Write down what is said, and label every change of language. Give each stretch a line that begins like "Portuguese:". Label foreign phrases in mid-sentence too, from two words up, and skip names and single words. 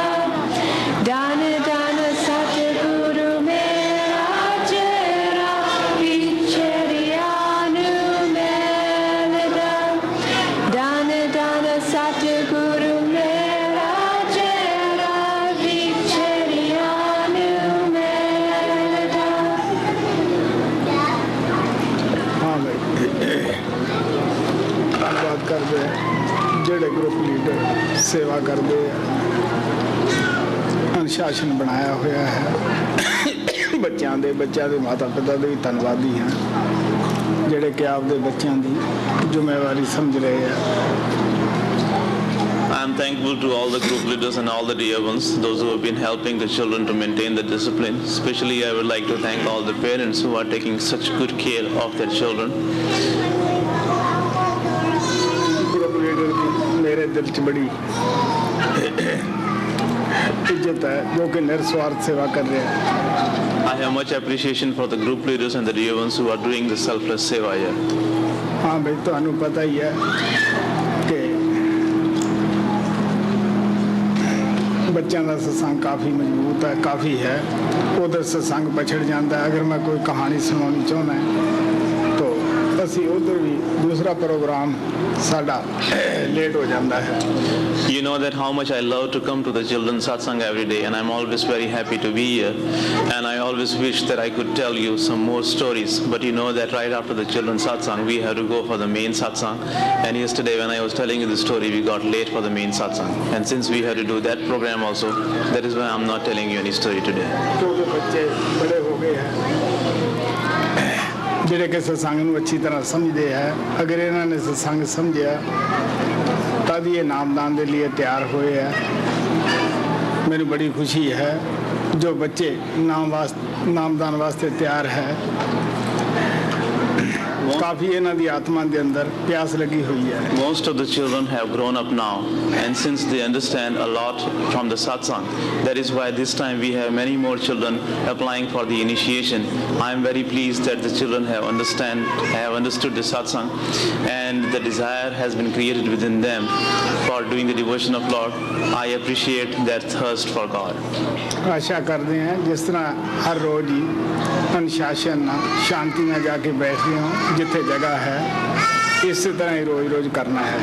Punjabi: ਦਾਨਾ ਦਾਨਾ ਸਤਗੁਰੂ ਮੇਰਾ ਚੇਰਾ ਵਿਚੇ ਅਨੁ ਮੇਰਾ. ਦਾਨਾ ਦਾਨਾ ਸਤਗੁਰੂ ਮੇਰਾ ਚੇਰਾ ਵਿਚੇ ਅਨੁ ਮੇਰਾ.
Hindi: हाँ भाई धन्यवाद करते
Punjabi: ਜਿਹੜੇ ਗਰੁੱਪ ਲੀਡਰ ਸੇਵਾ ਕਰਦੇ ਆ, ਅਨੁਸ਼ਾਸਨ ਬਣਾਇਆ ਹੋਇਆ ਹੈ। ਬੱਚਿਆਂ ਦੇ ਮਾਤਾ ਪਿਤਾ ਦੇ ਵੀ ਧੰਨਵਾਦੀ ਹਾਂ, ਜਿਹੜੇ ਕਿ ਆਪਦੇ ਬੱਚਿਆਂ ਦੀ ਜ਼ਿੰਮੇਵਾਰੀ ਸਮਝ ਰਹੇ ਆ।
English: I'm thankful to all the group leaders and all the dear ones, those who have been helping the children to maintain the discipline. Especially I would like to thank all the parents who are taking such good care of their children.
Punjabi: ਗਰੁੱਪ ਲੀਡਰ ਦੀ ਮੇਰੇ ਦਿਲ 'ਚ ਬੜੀ ਇੱਜ਼ਤ ਹੈ, ਜੋ ਕਿ ਨਿਰਸਵਾਰਥ ਸੇਵਾ ਕਰ ਰਹੇ ਆ।
English: I have much appreciation for the group leaders and the dear ones who are doing the selfless seva here.
Hindi: हाँ भाई,
Punjabi: ਤੁਹਾਨੂੰ ਪਤਾ ਹੀ ਹੈ ਕਿ ਬੱਚਿਆਂ ਦਾ ਸਤਸੰਗ ਕਾਫੀ ਮਜ਼ਬੂਤ ਹੈ, ਕਾਫੀ ਹੈ। ਉਧਰ ਸਤਸੰਗ ਪਛੜ ਜਾਂਦਾ
Hindi: है। अगर मैं कोई कहानी सुनानी चाहना है तो
Punjabi: ਅਸੀਂ ਉਧਰ ਵੀ ਦੂਸਰਾ ਪ੍ਰੋਗਰਾਮ ਸਾਡਾ ਲੇਟ ਹੋ ਜਾਂਦਾ ਹੈ।
English: You know that how much I love to come to the children's satsang every day, and I'm always very happy to be here. And I always wish that I could tell you some more stories, but you know that right after the children's satsang, we have to go for the main satsang. And yesterday when I was telling you the story, we got late for the main satsang. And since we had to do that program also, that is why I'm not telling you any story today.
Punjabi: ਕਿਉਂਕਿ ਬੱਚੇ ਬੜੇ ਹੋ ਗਏ ਹੈ ਜਿਹੜੇ ਕਿ ਸਤਸੰਗ ਨੂੰ ਅੱਛੀ ਤਰ੍ਹਾਂ ਸਮਝਦੇ ਹੈ। ਅਗਰ ਇਹਨਾਂ ਨੇ ਸਤਸੰਗ ਸਮਝਿਆ ਤਦ ਇਹ ਨਾਮਦਾਨ ਦੇ ਲਈ ਤਿਆਰ ਹੋਏ ਹੈ। ਮੈਨੂੰ ਬੜੀ ਖੁਸ਼ੀ ਹੈ ਜੋ ਬੱਚੇ ਨਾਮਦਾਨ ਵਾਸਤੇ ਤਿਆਰ ਹੈ। ਕਾਫੀ ਇਹਨਾਂ ਦੀ ਆਤਮਾ ਦੇ ਅੰਦਰ ਪਿਆਸ ਲੱਗੀ ਹੋਈ ਹੈ।
English: Most of the children have grown up now, and since they understand a lot from the satsang, that is why this time we have many more children applying for the initiation. I am very pleased that the children have understood the satsang, and the desire has been created within them for doing the devotion of Lord. I appreciate that thirst for God.
Punjabi: ਆਸ਼ਾ ਕਰਦੇ ਹਾਂ ਜਿਸ ਤਰ੍ਹਾਂ ਹਰ ਰੋਜ਼ ਹੀ ਅਨੁਸ਼ਾਸਨ ਨਾਲ ਸ਼ਾਂਤੀ ਨਾਲ ਜਾ ਕੇ ਬੈਠਦੇ ਹੋ ਜਿੱਥੇ ਜਗ੍ਹਾ ਹੈ ਇਸੇ ਤਰ੍ਹਾਂ ਹੀ ਰੋਜ਼ ਕਰਨਾ ਹੈ।